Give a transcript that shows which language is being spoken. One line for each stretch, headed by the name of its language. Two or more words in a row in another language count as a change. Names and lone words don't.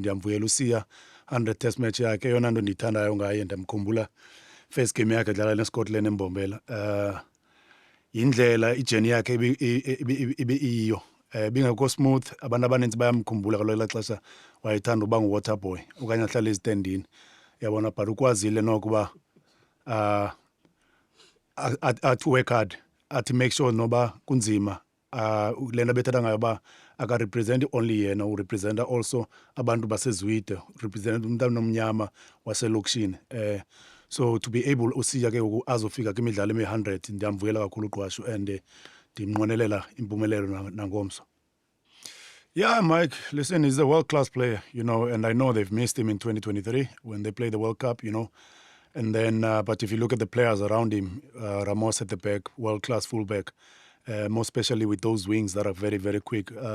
Xhosa: Ndiyamvuyela uSiya 100 test match yakhe eyona nto ndiyithandayo ngaye ndiyamkhumbula
English: first game
Xhosa: yakhe dlala neScotland eMbombela yindlela ijeni yakhe ibe iyo bingekho smooth abantu abaninzi bayamkhumbula kaloku elaa xesha wayethanda uba ngu-
English: water boy
Xhosa: okanye ahlale ezitendini yabona but ukwazile noko uba athi
English: work hard
Xhosa: athi
English: make sure
Xhosa: noba kunzima le nto bethetha ngayo uba akarepresenti only yena urepresenta also abantu basezwide urepresenta umntana omnyama waselokishini
English: so to be able
Xhosa: uSiya ke azofika kwimidlalo emi-100 ndiyamvuyela kakhulu uqwashu and ndimnqwenelela impumelelo nangomso.
English: Yeah, Mike, listen, he's a world-class player, you know, and I know they've missed him in 2023 when they played the World Cup, you know. And then, but if you look at the players around him, Ramos at the back, world-class fullback, more especially with those wings that are very, very quick.